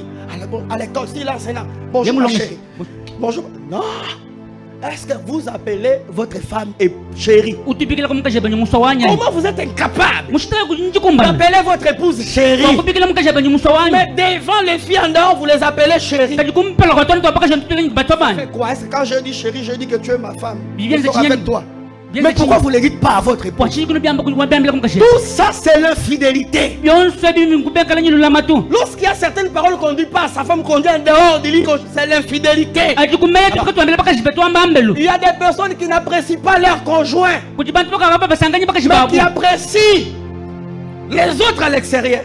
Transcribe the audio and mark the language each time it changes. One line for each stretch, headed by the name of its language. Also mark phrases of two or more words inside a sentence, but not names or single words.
French: À l'école, si l'enseignant. Bonjour ma chérie. Bonjour. Non. Est-ce que vous appelez votre femme et chérie?
Chokwe: Utupikila kumukasheba njumusawanya.
French: Comment vous êtes incapable
Chokwe: Mushitaka kunjikumbana.
French: d'appeler votre épouse chérie?
Chokwe: Kupikila mukasheba njumusawanya.
French: Mais devant les filles en dehors, vous les appelez chérie.
Chokwe: Kati kumpela kwa tonto apaka jantutele batobani.
French: C'est quoi? Est-ce que quand je dis chérie, je dis que tu es ma femme? Bien, Je c'est sors avec toi. Mais pourquoi vous ne le dites pas à votre épouse? Tout ça, c'est l'infidélité. Lorsqu'il y a certaines paroles qu'on ne dit pas à sa femme, qu'on dit en dehors du lit, c'est l'infidélité. Il y a des personnes qui n'apprécient pas leur conjoint, mais qui apprécient les autres à l'extérieur.